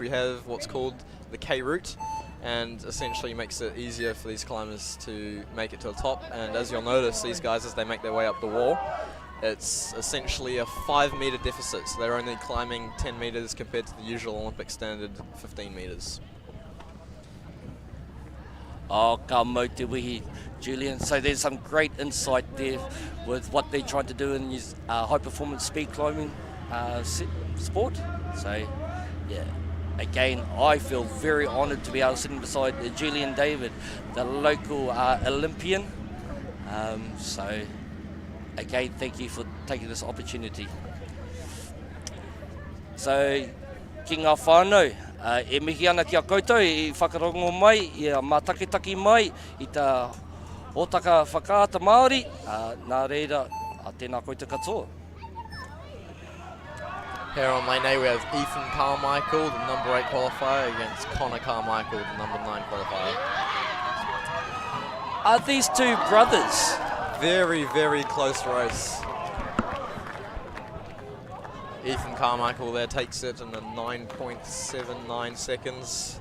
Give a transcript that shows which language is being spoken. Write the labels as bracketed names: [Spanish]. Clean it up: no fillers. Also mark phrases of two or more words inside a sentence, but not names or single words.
[English] We have what's called the K route, and essentially makes it easier for these climbers to make it to the top. And as you'll notice, these guys, as they make their way up the wall, it's essentially a 5 metre deficit, so they're only climbing 10 metres compared to the usual Olympic standard 15 metres. [Māori] Oh, ka mau te wihi, Julian. [English] So there's some great insight there with what they're trying to do in high performance speed climbing sport. So, yeah, again, I feel very honoured to be able to sit beside Julian David, the local Olympian. So, again, thank you for taking this opportunity. So, [Māori] ki ngā whānau, e mihi ana ki a koutou i whakarongo mai, i a mātakitaki mai, i tā hōtaka whakaata Māori, nā reira, a tēnā koutou katoa. [English] Here on lane A we have Ethan Carmichael, the number 8 qualifier, against Connor Carmichael, the number 9 qualifier. Are these two brothers? Very, very close race. Ethan Carmichael there takes it in a 9.79 seconds.